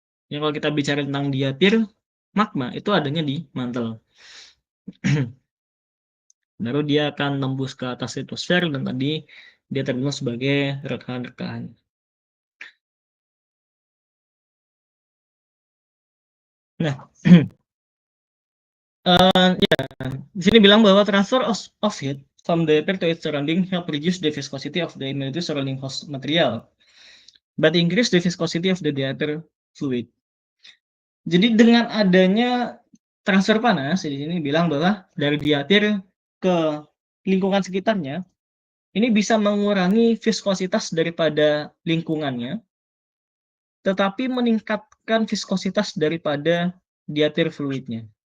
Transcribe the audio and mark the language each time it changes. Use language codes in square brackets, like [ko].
[id] Yang kalau kita bicara tentang diapir, magma itu adanya di mantel. Baru dia akan tembus ke atas litosfer dan tadi dia terbentuk sebagai rekahan-rekahan. Nah, ya, di sini bilang bahwa [en] transfer of heat from the diapir to its surrounding help reduce the viscosity of the immediately surrounding host material, but increase the viscosity of the diapir fluid. [id] Jadi dengan adanya transfer panas, di sini bilang bahwa dari diapir ke lingkungan sekitarnya, ini bisa mengurangi viskositas daripada lingkungannya, tetapi meningkatkan viskositas daripada diapir fluidnya.